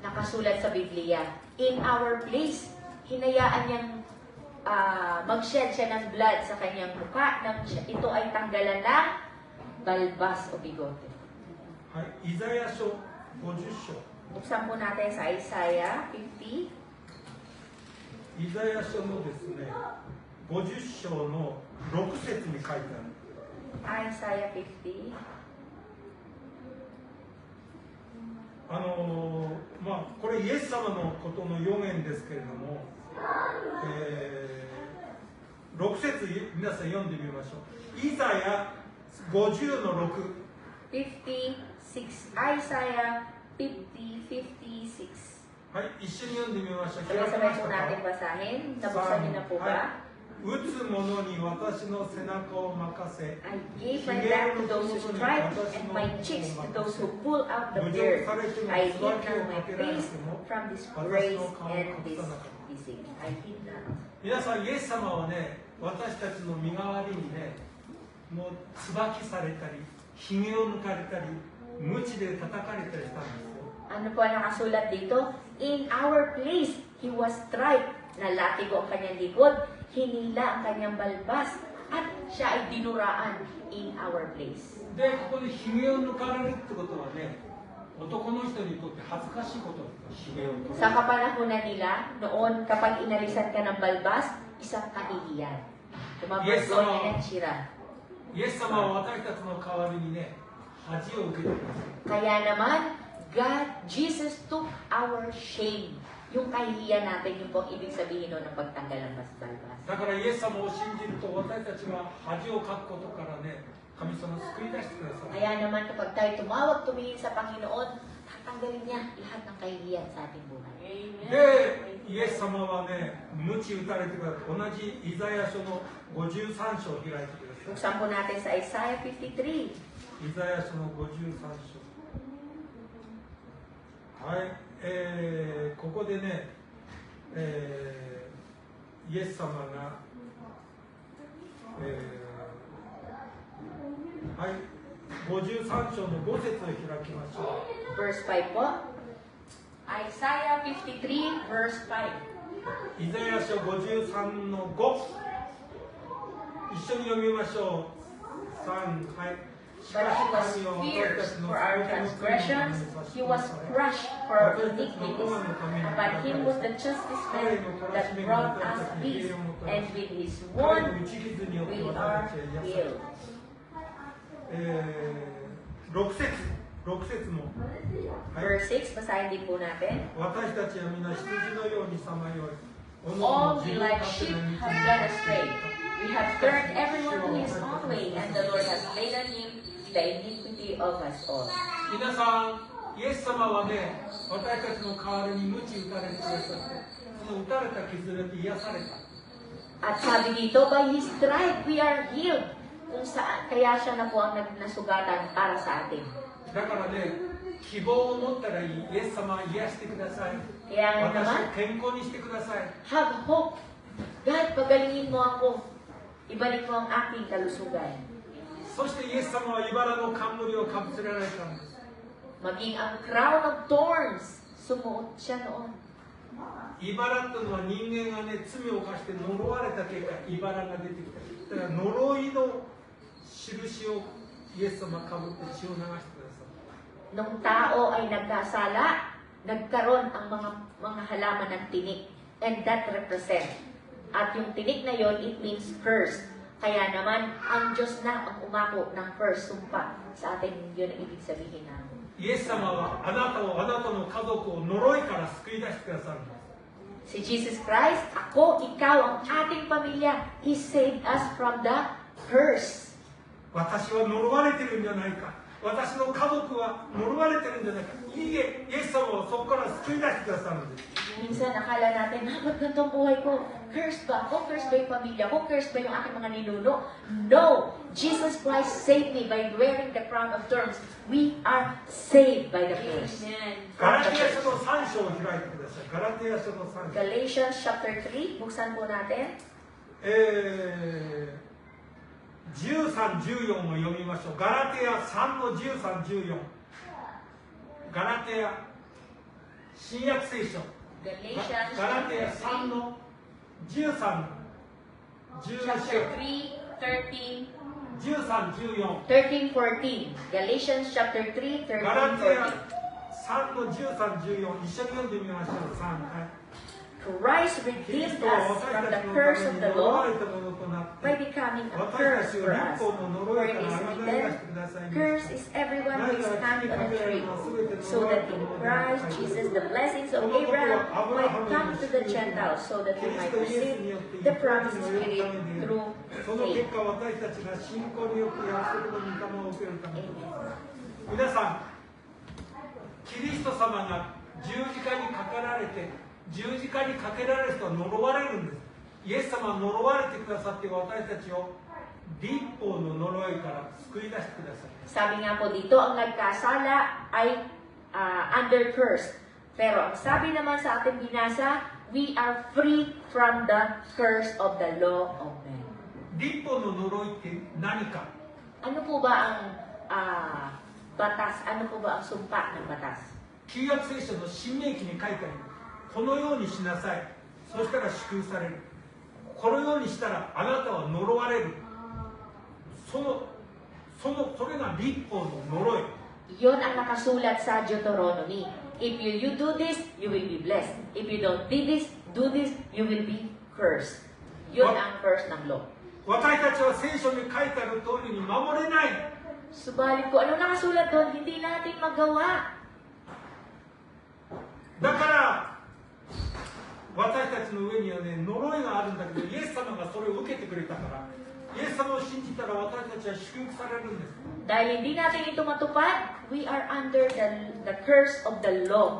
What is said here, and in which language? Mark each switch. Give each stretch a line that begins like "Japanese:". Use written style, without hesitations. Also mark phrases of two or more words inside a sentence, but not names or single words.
Filipino: Nakasulat sa Biblia,
English: in our place,
Filipino: hinayaan niyang mag-shed siya ng blood sa kanyang mukha, nang ito ay tanggalan ng balbas o bigote.
Japanese: はい、イザヤ書50章。
Filipino: Buksan po natin sa Isaiah 50.
Japanese: イザヤ書のですね、50章の6節に書いてある。
English: Isaiah 50.
Japanese: これイエス様のことの予言ですけれども、6節皆さん読んでみましょう。イザヤ50の6。 56. Isaiah 50, 56. はい、一緒に読んでみましょう。
Filipino: Sabay-sabay po natin basahin. Nabuksan niyo na po ba?
Japanese: 打つ者に私の背中を任せ、
English: I gave my back to those who strike and my cheeks to those who pull out the beard. I hid not my face from disgrace and this disease. I hid not.
Japanese: 皆さん、イエス様はね、私たちの身代わりにね、もう椿されたり、ひげを抜かれたり、鞭で叩かれたりしたんですよ。
Filipino: Ano po ang nakasulat dito?
English: In our place, He was striped.
Filipino: Nalatigo ang kanyang likod, hinila ang kanyang balbas, at siya ay dinuraan
English: in our place.
Japanese: で、ここでひげを抜かれるってことはね、 男の人にとって恥ずかしいことです。ひげを取る。
Filipino: Sa kapanahonan nila, noon kapag inalisan ka ng balbas, isang kahihiyan. Tumabargonya ng sira.
Japanese: イエス様は私たちの代わりにね、恥を受けてください。
Filipino: Kaya naman,
English: Jesus took our shame.
Filipino: Yung kahihiyan natin, yung pong ibig sabihin nun ng pagtanggal ng balbas.
Japanese: だからイエス様を信じると私たちは恥をかくことからね、神様を救い出してください。
Filipino: Kaya naman kapag tayo tumawag, tumingin sa Panginoon, tatanggalin niya lahat ng kahihiyan sa ating buhay.
Japanese: で、イエス様はね、鞭打たれてください。同じイザヤ書の53章を開いてください。
Filipino: Buksan po natin sa Isaiah 53.
Japanese: イザヤ書の53章。はい、ここでね、イエス様が、はい、53章の5節を開きましょう。
English: Verse 5 po. Isaiah 53, verse 5.
Japanese: イザヤ書53の5。一緒に読みましょう。3、はい。
English: But he was pierced for our transgressions, he was crushed for our iniquities. But him was the chastisement that brought us peace, and with his wound we are healed.
Japanese: 6 節も、はい、
Filipino: Verse 6, basahin din po natin.
Japanese: 私たちは皆羊のようにさまよい、
English: All we like sheep have gone astray. We have turned everyone to his own way, and the Lord has laid on him the iniquity of us all.
Japanese: 皆さん、イエス様はね、私たちの代わりに鞭打たれてくださって、その打たれた傷で癒された。
Filipino: At sabi dito,
English: by his stripe we are healed.
Filipino: Kung saan, kaya siya na po ang nasugatan para sa atin.
Japanese: だからね、希望を持ったらいい。イエス様は癒してください。
Filipino: Kaya nga
Japanese: 私
Filipino: naman,
Japanese: を健康にしてください。
English: have hope. God,
Filipino: pagalingin mo ako. Ibalik mo ang aking kalusugan.
Japanese: そしてイエス様は茨の冠をかぶせられたんです。
Filipino: Maging ang
English: crown of thorns,
Filipino: sumuot siya noon.
Japanese: 茨っていうのは人間がね、罪を犯して呪われた結果、茨が出てきた。だから呪いの印をイエス様かぶって血を流してください。
Filipino: Nung tao ay nagkasala, nagkaroon ang mga halaman ng tinik.
English: And that represent.
Filipino: At yung tinik na yon,
English: it means curse.
Filipino: Kaya naman, ang Diyos na ang umako ng curse, sumpa sa atin. Yun ang ibig sabihin namin.
Japanese: イエス様はあなたを、あなたの家族を呪いから救い出してくださるんです。
Filipino: Si Jesus Christ, ako, ikaw, ang ating pamilya,
English: He saved us from the curse.
Japanese: 私は呪われてるんじゃないか。私の家族は呪われてるんじゃないか。いいえ、イエス様をそこから救い出してくださるんです。
Filipino: Minsan, akala natin, ba't ganito ang buhay ko? Cursed ba ako? Cursed ba yung pamilya ko? Cursed ba yung aking mga ninuno?
English: No! Jesus Christ saved me by wearing the crown of thorns. We are saved by the curse.
Japanese: ガラテヤ書の3章を開いてください。ガラテヤ書の3章。
Filipino: Galatians chapter 3, buksan po natin.
Japanese: 13、14 を読みましょう。ガラテヤ3の13、14。ガラテヤ、新約聖書。
English: Galatians
Japanese: ガラテヤ
English: chapter 3 3,
Japanese: の13、
English: chapter 3, 13,
Japanese: 13、14。
English: 13, 14. Galatians chapter 3, 13,
Japanese: ガラテヤ
English: 14.
Japanese: 3の13、14。一緒に読んでみましょう。3、はい。
English: Christ
Japanese: キリス
English: redeemed
Japanese: トは
English: us
Japanese: 私
English: from
Japanese: た
English: the
Japanese: ちの
English: curse
Japanese: た
English: of
Japanese: め
English: the
Japanese: に呪わ
English: law
Japanese: れたものとなって
English: by becoming a
Japanese: 私た
English: curse
Japanese: ちを
English: for
Japanese: 立
English: us.
Japanese: 法の呪
English: For
Japanese: い
English: it
Japanese: から
English: is
Japanese: あがない出
English: written,
Japanese: してくださいま
English: Cursed is everyone who is hanged on a tree, so that in Christ Jesus the blessings of Abraham might come to the Gentiles, so that we might receive the promised Spirit through
Japanese: その結
English: faith.
Japanese: 果私たちが信仰によって約束の御霊を受けるために
English: Amen.
Japanese: 皆さんキリスト様が十字架にかかられて十字架にかけられる人は呪われるんです。イエス様は呪われてくださって私たちを律法の呪いから救い出してください。
Filipino: Sabi nga po dito, ang nagkasala ay
English: under curse.
Filipino: Pero ang sabi naman sa ating binasa,
English: we are free from the curse of the law of man.
Japanese: 律法の呪いって何か。
Filipino: Ano po ba ang batas? Ano po ba ang sumpa ng batas?
Japanese: 旧約聖書の新明記に書いてある。このようにしなさい。そしたら祝福される。このようにしたらあなたは呪われる。それが律法の呪い。
Filipino: Yon ang nakasulat sa Deuteronomy.
English: If you do this, you will be blessed. If you don't do this, you will be cursed.
Filipino: Yun ang curse ng law.
Japanese: 私たちは聖書に書いてある通りに守れない。
Filipino: Subalit ko, ano nakasulat doon? Hindi natin magawa.
Japanese: だから私たちの上にはね、呪いがあるんだけど、イエス様がそれを受けてくれたから、イエス様を信じたら私たちは祝福されるんです。
Filipino: Dahil hindi natin ito matupad,
English: we are under the curse of the law.